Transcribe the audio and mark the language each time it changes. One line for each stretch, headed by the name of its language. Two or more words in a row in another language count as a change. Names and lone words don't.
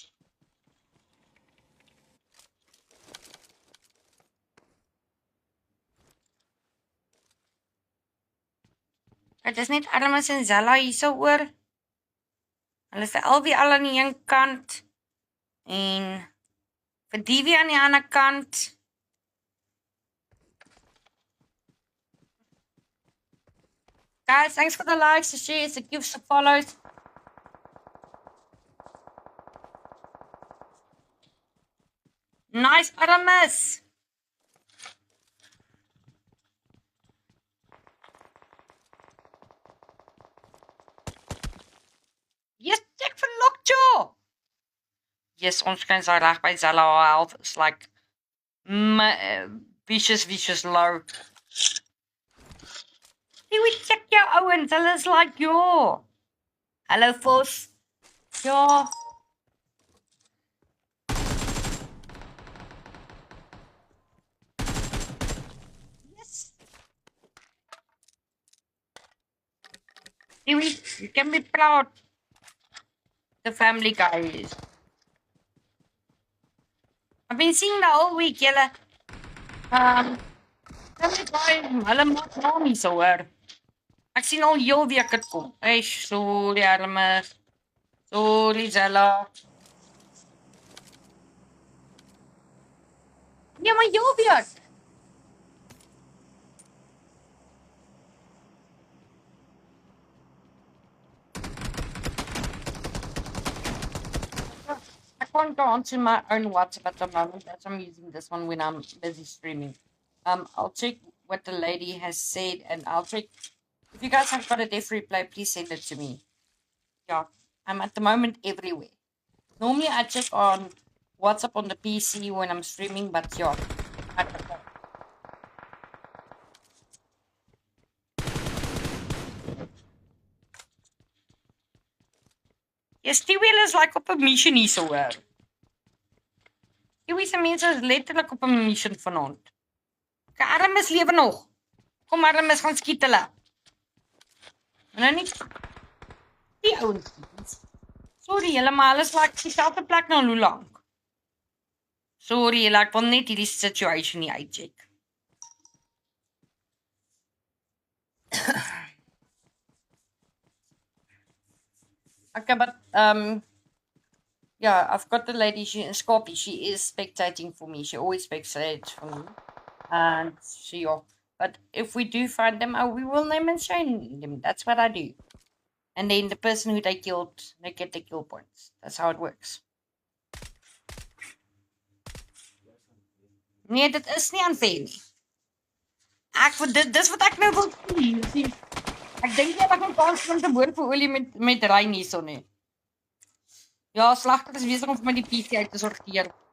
Afrikaans: Het is net Artemis en Zella hier so oor. Hulle is vir Elvie al aan die een kant. En vir Divie aan die ander kant.
English: Guys, thanks for the likes, the shares, the gifts, the follows. Nice, Artemis. Yes, check for Lockjaw. Yes,
Afrikaans: ons kan sy reg by Zella
English: health is like vicious low. See, we check
Afrikaans: jou ouens, hulle is like, yo.
English: Hello, Vos. Ja. Yes. See, you can be proud. The family guys. I've been seeing the whole week, julle. Family guy,
Afrikaans: hulle maak naam nie so hoor. Ek sien al heel week het kom. Eish, sorry Artemis. Sorry Zella. Ja, maar heel week.
English: I can't go onto my own WhatsApp at the moment as I'm using this one when I'm busy streaming. I'll check what the lady has said and I'll check. If you guys have got a deaf replay, please send it to me. Yeah, I'm at the moment everywhere. Normally I check on WhatsApp on the PC when I'm streaming, but yeah, I prefer. Yes, Stewie is like
Afrikaans: op 'n mission hier so hoor. Stewie se mense is letterlik op 'n mission vanaand. Artemis lewe nog. Kom Artemis gaan skiet hulle. Nou nie die ouens. Sorry julle, maar hulle is like dieselfde plek nou hoe lank. Sorry julle, ek wil net hierdie situation nie uitcheck.
English: Okay, but yeah, I've got the lady, Scorpy, she is spectating for me. She always spectates for me. And she, but if we do find them, we will name and shame them. That's what I do. And then the person who they killed, they get the kill points. That's how it works.
Afrikaans: Nee, dit is nie unfair nie. Dis wat ek nou wil sien. Ek dink nie dat ek 'n kans vind om te olie met Rein hierso nie. Ja, slagter is besig om vir my die PC uit te sorteer.